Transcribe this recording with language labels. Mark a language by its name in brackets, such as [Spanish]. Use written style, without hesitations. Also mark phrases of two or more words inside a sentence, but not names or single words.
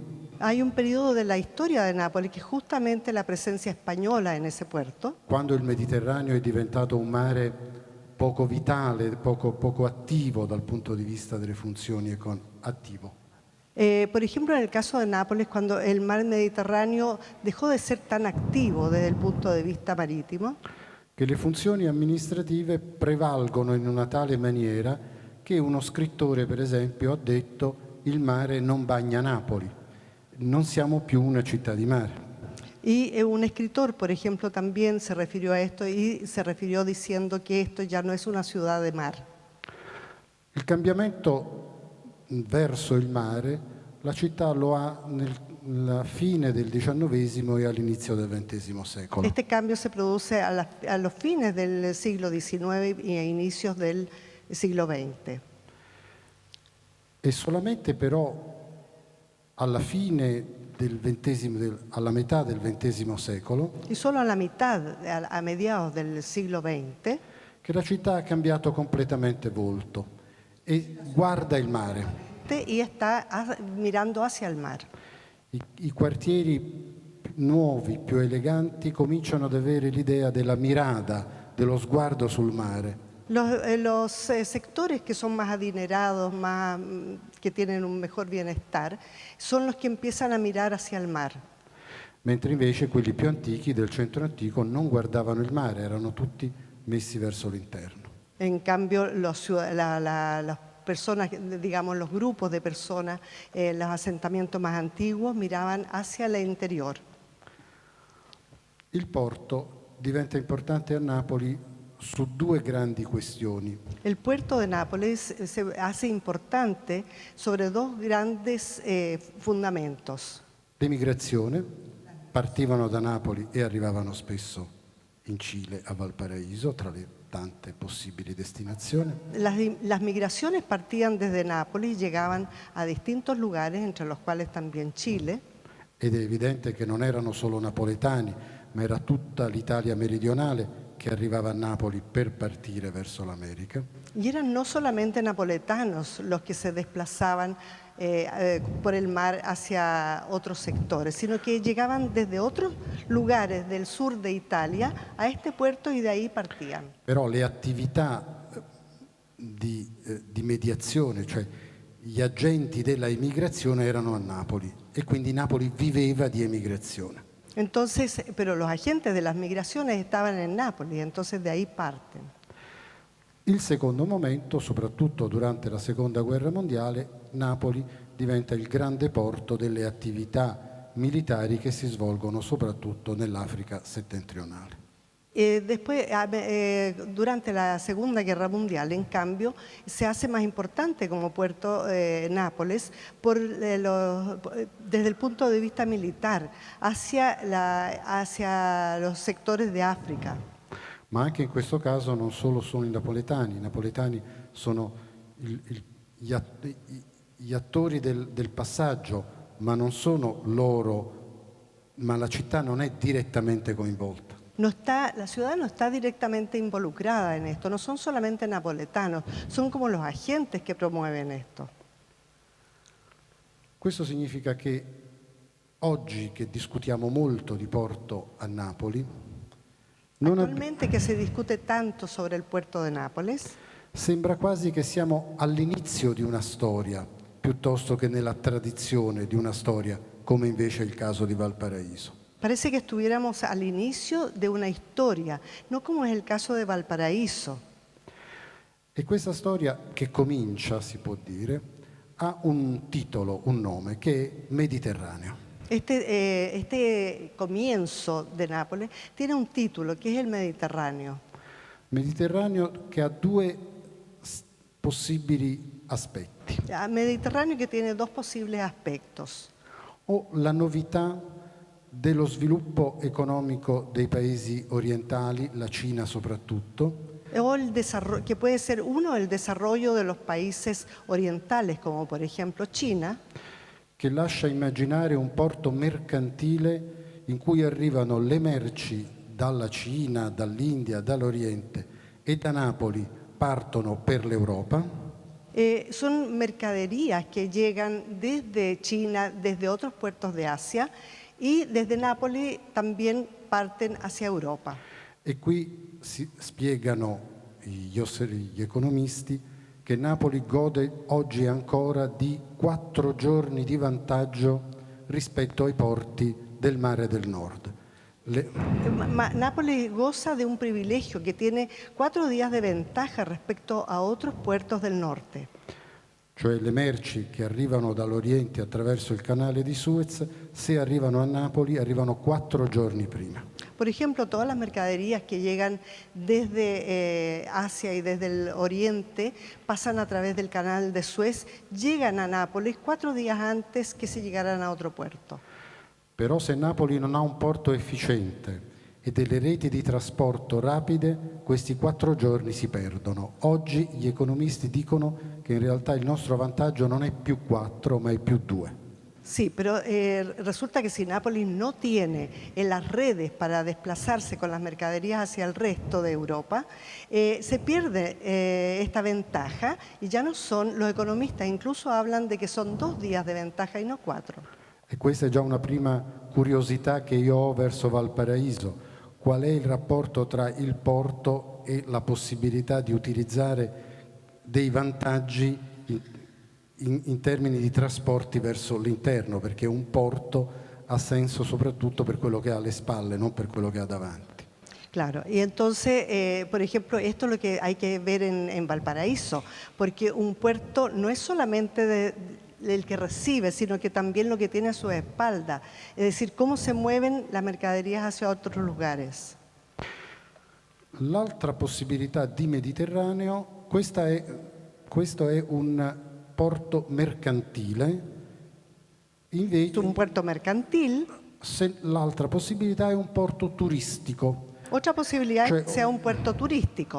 [Spanish] Hay un periodo de la historia de Nápoles que es justamente la presencia española en ese puerto, [Italian] quando il Mediterraneo è diventato un mare poco vitale, poco attivo dal punto di vista delle funzioni attivo. [Spanish] Por ejemplo, en el caso de Nápoles, cuando el mar Mediterráneo dejó de ser tan activo desde el punto de vista marítimo, [Italian] Che le funzioni amministrative prevalgono in una tale maniera che uno scrittore, per esempio, ha detto: il mare non bagna Napoli, non siamo più una città di mare. [Spanish] y un escritor, por ejemplo, también se refirió a esto y se refirió diciendo que esto ya no es una ciudad de mar. [Italian] Il cambiamento verso il mare la città lo ha nella fine del XIX e all'inizio del XX secolo. [Spanish] Este cambio se produce a los fines del siglo XIX y a inicios del siglo XX. [Italian] E solamente però alla fine alla metà del XX secolo, [Spanish] Y solo a la mitad, a mediados del siglo XX, [Italian] che la città ha cambiato completamente volto e guarda il mare. [Spanish] y está mirando hacia el mar. [Italian] I quartieri nuovi, più eleganti, cominciano ad avere l'idea della mirada, dello sguardo sul mare. [Spanish] Los sectores que son más adinerados, que tienen un mejor bienestar, son los que empiezan a mirar hacia el mar. [Italian] Mentre invece quelli più antichi del centro antico non guardavano il mare, erano tutti messi verso l'interno. [Spanish] En cambio, las personas, digamos, los grupos de personas, los asentamientos más antiguos miraban hacia el interior. [Italian] Il porto diventa importante a Napoli su due grandi questioni. [Spanish] El puerto de Nápoles se hace importante sobre dos grandes fundamentos. [Italian] L'emigrazione, partivano da Napoli e arrivavano spesso in Cile, a Valparaíso, tra le tante possibili destinazioni. [Spanish] Las migraciones partían desde Nápoles y llegaban a distintos lugares, entre los cuales también Chile. [Italian] Ed è evidente che non erano solo napoletani, ma era tutta l'Italia meridionale che arrivaba a Napoli per partire verso l'America. [Spanish] Y eran no solamente napoletanos los que se desplazaban por el mar hacia otros sectores, sino que llegaban desde otros lugares del sur de Italia a este puerto y de ahí partían. [Italian] Però le attività di mediazione, cioè gli agenti della immigrazione, erano a Napoli e quindi Napoli viveva di emigrazione. [Spanish] Entonces, pero los agentes de las migraciones estaban en Nápoles, entonces de ahí parten. [Italian] Il secondo momento, soprattutto durante la Seconda Guerra Mondiale, Napoli diventa il grande porto delle attività militari che si svolgono soprattutto nell'Africa settentrionale. [Spanish] Después, durante la Segunda Guerra Mundial, en cambio, se hace más importante como puerto Nápoles desde el punto de vista militar hacia los sectores de África. [Italian] Ma anche in questo caso non solo sono i napoletani sono gli attori del passaggio, ma non sono loro, ma la città non è direttamente coinvolta. [Spanish] La ciudad no está directamente involucrada en esto, no son solamente napoletanos, son como los agentes que promueven esto. [Italian] Questo significa che oggi che discutiamo molto di porto a Napoli, [Spanish] Actualmente que se discute tanto sobre el puerto de Nápoles, [Italian] Sembra quasi che siamo all'inizio di una storia, piuttosto che nella tradizione di una storia, come invece è il caso di Valparaíso. [Spanish] parece que estuviéramos al inicio de una historia, no como es el caso de Valparaíso. [Italian] E questa storia che comincia, si può dire, ha un titolo, un nome, che è Mediterraneo. [Spanish] Este comienzo de Nápoles tiene un título que es el Mediterráneo. [Italian] Mediterraneo che ha due possibili aspetti. [Spanish] Mediterráneo que tiene dos posibles aspectos. [Italian] O la novità dello sviluppo economico dei paesi orientali, la Cina soprattutto, [Spanish] O el desarrollo, que puede ser uno, el desarrollo de los países orientales, como por ejemplo China, [Italian] che lascia immaginare un porto mercantile in cui arrivano le merci dalla Cina, dall'India, dall'Oriente e da Napoli partono per l'Europa. [Spanish] son mercaderías que llegan desde China, desde otros puertos de Asia y desde Nápoles también parten hacia Europa. [Italian] E qui si spiegano gli economisti che Napoli gode oggi ancora di 4 giorni di vantaggio rispetto ai porti del Mare del Nord. [Spanish] Nápoles goza de un privilegio que tiene 4 días de ventaja respecto a otros puertos del norte. [Italian] Cioè le merci che arrivano dall'Oriente attraverso il canale di Suez, se arrivano a Napoli, arrivano 4 giorni prima. [Spanish] Por ejemplo, todas las mercaderías que llegan desde Asia y desde el Oriente pasan a través del canal de Suez, llegan a Nápoles 4 días antes que se llegaran a otro puerto. [Italian] Però se Napoli non ha un porto efficiente e delle reti di trasporto rapide, questi 4 giorni si perdono. Oggi gli economisti dicono che in realtà il nostro vantaggio non è più 4, ma è più 2. [Spanish] Sí, pero resulta que si Nápoles no tiene las redes para desplazarse con las mercaderías hacia el resto de Europa, se pierde esta ventaja y ya no son, los economistas incluso hablan de que son 2 días de ventaja y no 4. [Italian] E questa è già una prima curiosità che io ho verso Valparaíso. Qual è il rapporto tra il porto e la possibilità di utilizzare dei vantaggi in termini di trasporti verso l'interno, perché un porto ha senso soprattutto per quello che ha alle spalle, non per quello che ha davanti. [Spanish] Claro, y entonces, por ejemplo, esto es lo que hay que ver en Valparaíso, porque un puerto no es solamente el que recibe, sino que también lo que tiene a su espalda, es decir, cómo se mueven las mercaderías hacia otros lugares. [Italian] L'altra possibilità di Mediterraneo, questo è un porto mercantile, invece [Spanish] Un puerto mercantil. [Italian] l'altra possibilità è un porto turistico, [Spanish] Otra posibilidad es que sea un puerto turístico.